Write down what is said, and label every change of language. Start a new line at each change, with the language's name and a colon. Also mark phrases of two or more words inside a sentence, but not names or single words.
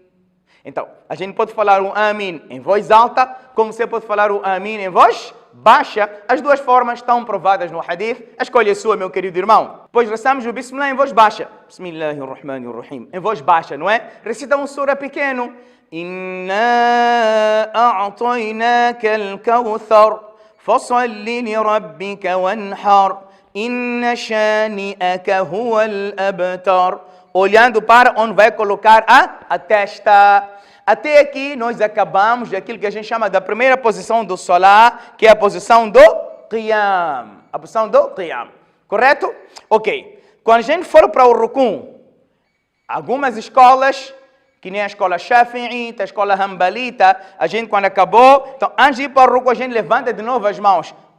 Portuguese: Então, a gente pode falar o Amin em voz alta, como você pode falar o Amin em voz baixa. As duas formas estão provadas no Hadith. A escolha é sua, meu querido irmão. Depois recitamos o Bismillah em voz baixa. Bismillahirrahmanirrahim. Em voz baixa, não é? Recita um sura pequeno.
Arabic: إنا أعطيناك الكوثر فصل لربك وانحر إن شانئك هو الأبتر.
Portuguese: Olhando para onde vai colocar a testa. Até aqui nós acabamos daquilo que a gente chama da primeira posição do Salah, que é a posição do Qiyam. A posição do Qiyam. Correto? Ok. Quando a gente for para o Rukun, algumas escolas, que nem a escola Shafi'ita, a escola Hanbalita, a gente quando acabou, então antes de ir para o Rukun, a gente levanta de novo as mãos.